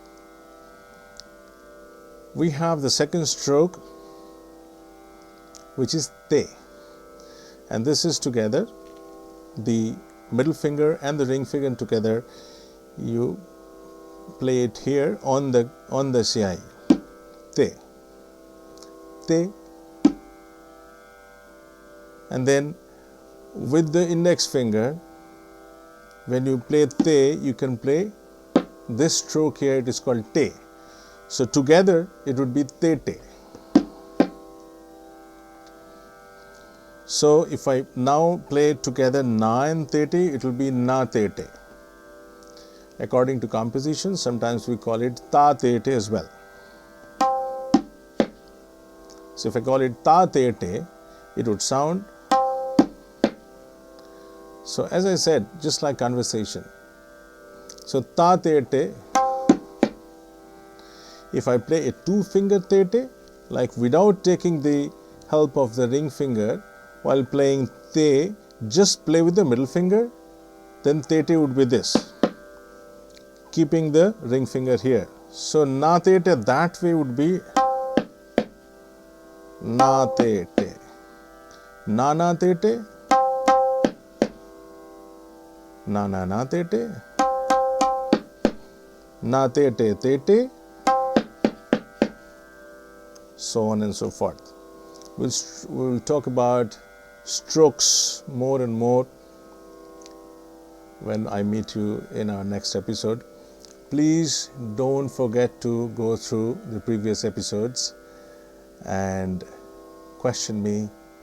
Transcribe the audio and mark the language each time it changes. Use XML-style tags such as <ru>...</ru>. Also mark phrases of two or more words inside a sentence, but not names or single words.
<en>We have the second stroke, which is te, and this is together, the middle finger and the ring finger together. You play it here on the CI. Te, te, and then with the index finger, when you play te, you can play this stroke here. It is called te. So together it would be te te. So if I now play together na and te te, it will be na te te. According to composition, sometimes we call it ta te te as well. So if I call it ta te te, it would sound. So as I said, just like conversation. So ta te te. If I play a two-finger te te, like without taking the help of the ring finger, while playing te, just play with the middle finger, then te te would be this, keeping the ring finger here. So na te te that way would be na te te, na na te te, na na na te te, na te te te te, so on and so forth. We'll talk about strokes more and more when I meet you in our next episode. Please don't forget to go through the previous episodes and question me if you need to.</en>